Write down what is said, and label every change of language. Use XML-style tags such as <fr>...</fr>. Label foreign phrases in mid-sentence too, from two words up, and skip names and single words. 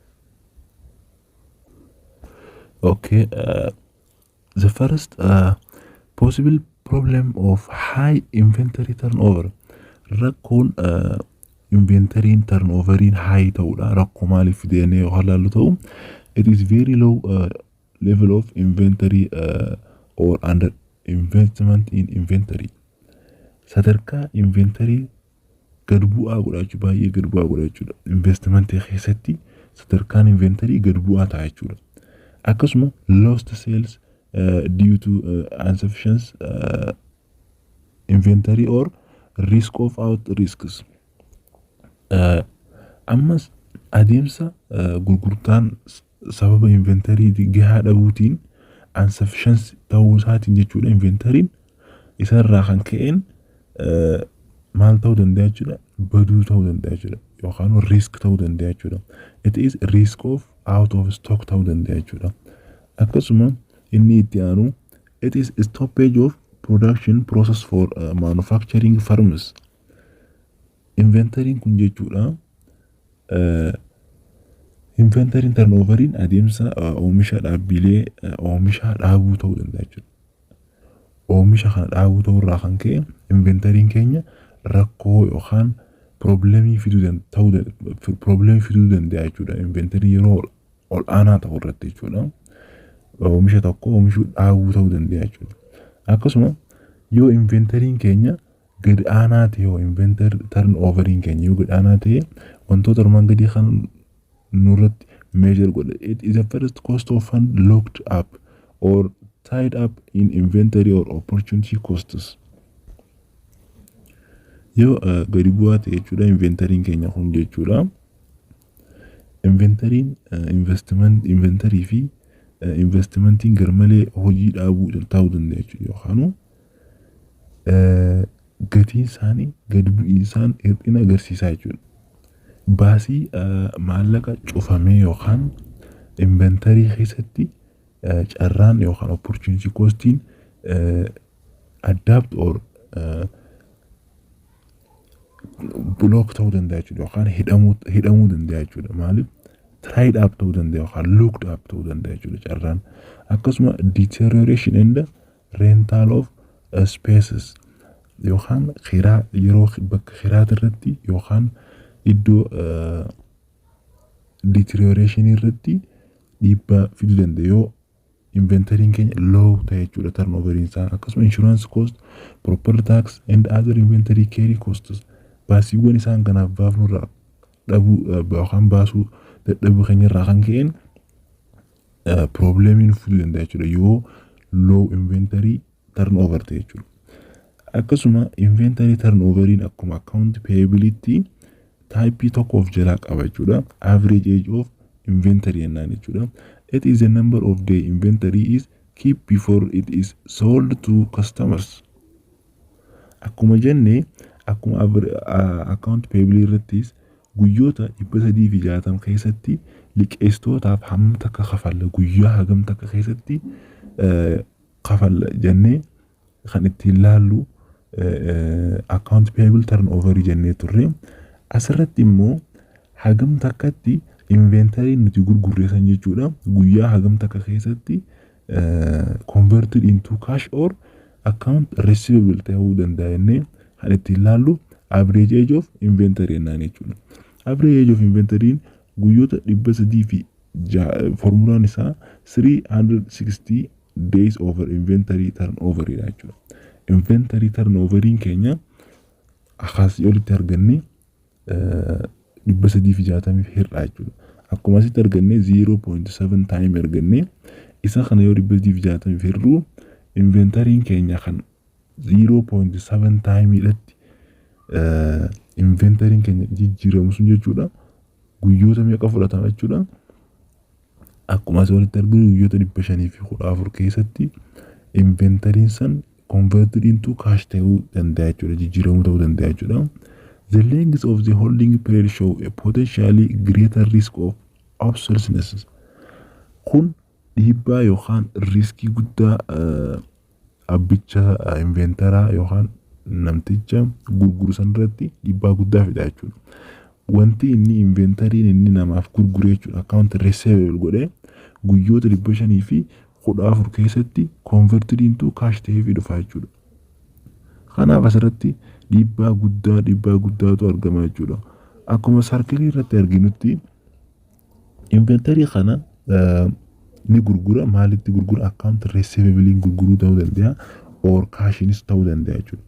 <en>Okay, the first possible problem of high inventory turnover,</en> <om>rakkoon</om> <en>inventory turnover'n high</en> <om>ta'uudha. Rakkoo maaliif fideenee yoo laallu ta'u,</om> <en>it is very low level of inventory or under investment in inventory.</en> <om>Sadarkaa inventory gad bu'aa godhachuu baay'ee gad bu'aa godhachuudha. Investment keessatti sadarkaan inventory gad bu'aa ta'a jechuudha.</om> <en>Akkasuma lost sales due to insufficient inventory or risk of out risks.</en> <om>Ammas adeemsa gurgurtaan sababa inventory gahaa dhabuutiin insufficient ta'uu isaatiin jechuudha. Inventory'n isarraa kan ka'een maal ta'uu danda'a jechuudha, baduu ta'uu danda'a jechuudha, yookaan risk ta'uu danda'a jechuudha.</om> <en>It is risk of out of stock</en> <om>ta'uu danda'a jechuudha. Akkasuma inni itti aanu</om> <en>it is stoppage of production process for manufacturing firms.</en> <om>Inventory'n kun jechuudha inventory'n turnover'n adeemsa oomisha dhaabbilee oomisha dhaabuu ta'uu danda'a jechuudha. Oomisha kana dhaabuu ta'uu irraa kan ka'e inventory'n keenya rakkoo yookaan problemii fiduu danda'a jechuudha. Inventory yeroo ol aanaa ta'u irratti jechuudha. Oomisha tokko oomishuu dhaabuu ta'uu danda'a jechuudha. Akkasuma yoo inventory'n keenya gad aanaa ta'e yoo</om> <en>inventory turnover'n</en> <om>keenya yoo gad aanaa ta'e wantoota armaan gadii kan nurratti measure godha.</om> <en>It is the first cost of fund locked up or tied up in inventory or opportunity costs.</en> <om>Yoo gadi bu'aa ta'e jechuudha inventory'n keenya kun jechuudha. Inventory'n inventory fi investmentiin garmalee hojii dhaabuu ta'uu danda'a jechuudha. Yookaan gatiin isaanii gad bu'iinsaan hir'ina agarsiisaa jechuudha. Baasii maallaqa cufamee yookaan inventory keessatti carraan yookaan</om> <en>opportunity costiin adapt or block</en> <om>ta'uu danda'a jechuudha. Yookaan hidhamuu danda'a jechuudha. Maaliif</om> <en>tied up</en> <om>ta'uu danda'a yookaan</om> <en>locked up</en> <om>ta'uu danda'a jechuudha carraan. Akkasuma</om> <en>deterioration and rental of spaces</en> <om>yookaan kiraa yeroo bakka kiraa irratti yookaan iddoo deterioration irratti dhiibbaa fiduu danda'a yoo inventory'n keenya low ta'e jechuudha turnover'n isaa.</om> <en>Akkasuma insurance cost, property tax and other inventory carry costs,</en> <om>baasiiwwan isaan kanaaf baafnu irraa dhabuu yookaan baasuu dadhabuu keenya irraa kan ka'een problemiin fiduu danda'a jechuudha yoo</om> <en>low inventory turnover</en> <om>ta'e jechuudha. Akkasuma inventory turnover'n akkuma</om> <en>account payability type</en> <om>tokko of jalaa qaba jechuudha.</om> <en>Average age of inventory</en> <om>jennaan jechuudha.</om> <en>It is the number of the inventory is keep before it is sold to customers.</en> <om>Akkuma jenne akkuma</om> <en>account payable</en> <om>irrattis guyyoota 360 keessatti liqeessitootaaf hammam takka kafalla guyyaa hagam takka keessatti kafalla jennee kan ittiin laallu</om> <en>account payable turnover</en> <om>jennee turre. Asirratti immoo hagam takkatti inventory nuti gurgurreessan jechuudha. Guyyaa hagam takka keessatti</om> <en>converted into cash or account receivable</en> <om>ta'uu danda'a jennee kan ittiin laallu</om> <en>average age of inventory</en> <om>jennaan jechuudha.</om> <en>Average age of inventory</en> <om>guyyoota 300 fi formulaan isaa</om> <en>360 days over inventory turnover jechuudha.</en> <om>Inventory turnover'n keenya akkasii olitti arganne 360 hir'aa jechuudha. Akkuma asitti arganne 0.7 time arganne isa kana yoo 360 hir'uu inventory'n keenya kan 0.7 time irratti inventory'n keenya jijjiiramu sun jechuudha. Guyyoota meeqa fudhatama jechuudha. Akkuma asii olitti arginu guyyoota 514 keessatti inventory'n san</om> <en>converted into cash</en> <om>ta'uu danda'a jechuudha. Jijjiiramuu ta'uu danda'a jechuudha.</om> <en>The length of the holding period show a potentially greater risk of obsolescence.</en> <om>Kun dhiibbaa yookaan riskii guddaa abbicha inventaraa yookaan namticha gurguru san irratti dhiibbaa guddaa fida jechuudha. Wanti inni inventariin inni namaaf gurgure jechuudha</om> <en>account receivable</en> <om>godhee guyyoota 500 fi 14 keessatti</om> <en>converted into cash</en> <om>ta'ee fi dhufa jechuudha. Kanaaf asirratti dhiibbaa guddaatu argama jechuudha. Akkuma sarkilii irratti arginutti inventarii kana ni gurgura maalitti gurgura</om> <en>account receivable</en> <om>gurguruu ta'uu danda'a or cashinis ta'uu danda'a jechuudha.</om>